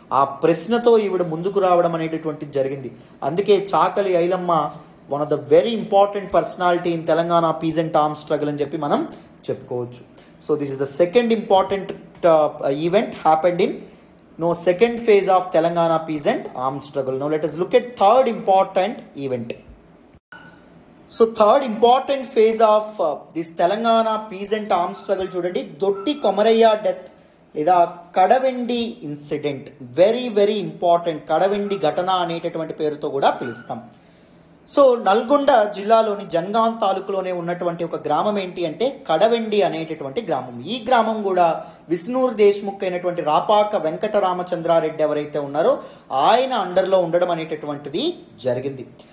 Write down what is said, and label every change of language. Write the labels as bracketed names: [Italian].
[Telugu] ఆ ప్రశ్నతో ఈవిడ ముందుకు రావడం అనేటటువంటిది జరిగింది. అందుకే చాకలి Ailamma [English] one of the very important personality in Telangana peasant arm struggle [Telugu] అని చెప్పి మనం చెప్పుకోవచ్చు. [English] So this is the second important event happened in second phase of Telangana peasant armed struggle. Now let us look at third important event. So third important phase of this Telangana peasant armed struggle [Telugu] chudandi, [English] Dotti Komarayya death లేదా Kadavendi incident. Very very important. [Telugu] Kadavendi ఘటన అనేటటువంటి పేరుతో కూడా పిలుస్తాం. So Nalgonda జిల్లాలోని జన్గాం తాలూకులోనే ఉన్నటువంటి ఒక గ్రామం ఏంటి అంటే కడవెండి అనేటటువంటి గ్రామం. ఈ గ్రామం కూడా విష్ణూర్ దేశ్ముఖ్ అయినటువంటి రాపాక వెంకటరామచంద్రారెడ్డి ఎవరైతే ఉన్నారో ఆయన అండర్లో ఉండడం అనేటటువంటిది జరిగింది.